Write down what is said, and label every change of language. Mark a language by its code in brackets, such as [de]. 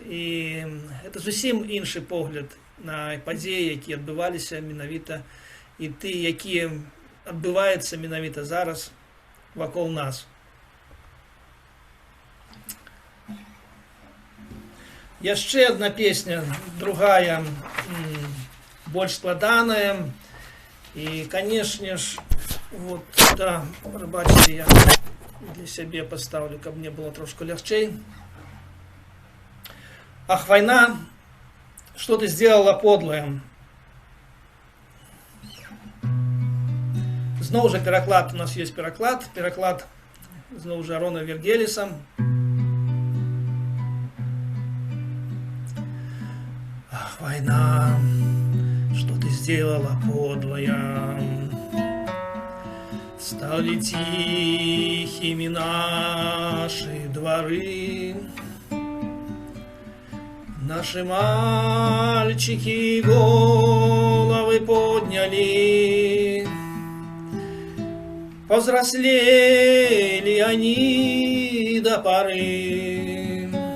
[be] І гэта зусім іншы погляд на падзеі, якія адбываліся менавіта, і ты, якія адбываюцца менавіта зараз вакол нас. Яшчэ одна песня, другая, больш складаная. [ru] И, конечно ж, вот, да, бачите, я для себя поставлю, каб мне было трошку легчей. Ах, война, что ты сделала подлое? [be] Зноў жа пераклад, у нас есть пераклад зноў жа Рона Вергелиса. [ru] Ах, война, что ты сделала подлая? Стали тихими наши дворы, наши мальчики головы подняли, повзрослели они до поры.